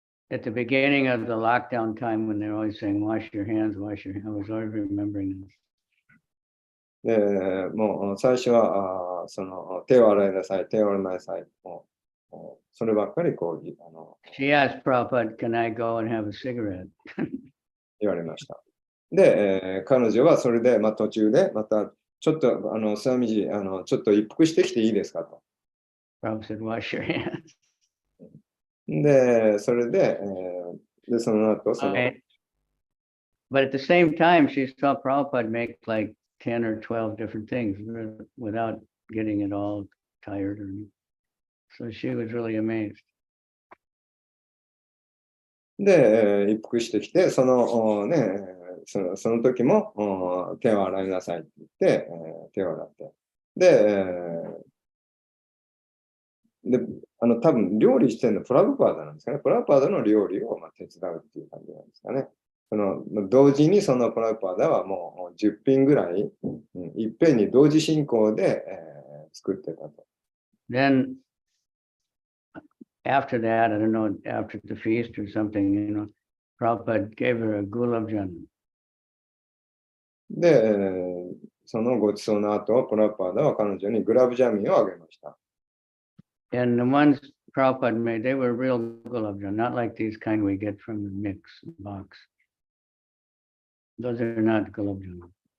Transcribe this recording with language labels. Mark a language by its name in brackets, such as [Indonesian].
[English] At the beginning of the lockdown time when they're always saying, wash your hands, wash your hands, I was always remembering this. [Japanese] で、もう最初は手を洗いなさい、手を洗いなさい。そればっかり [English] She asked Prabhupada, can I go and have a cigarette? [Japanese] 言われました。で、彼女はそれで、途中でまたちょっとスワミジちょっと一服してきていいですかと。 [English] Prabhupada said, wash your hands. [Japanese] で、それで、その後、 [English] But at the same time, she saw Prabhupada make like 10 or 12 different things without getting it all tired. So she was really amazed. [Japanese] で、一服してきて、その時も手を洗いなさいって言って、手を洗って。で、多分料理してるのプラブパーダなんですかね。プラブパーダの料理を手伝うっていう感じなんですかね。同時にそのプラブパーダはもう10品ぐらい、いっぺんに同時進行で、作ってたと。 [English] Then after that, I don't know, after the feast or something, Prabhupada gave her a gulab jamun. [Japanese] で、そのごちそうの後、プラブパーダは彼女にグラブジャミンをあげました。 [English] And the ones Prabhupada made, they were real gulab jamun, not like these kind we get from the mix box. Those are not gulab jamun.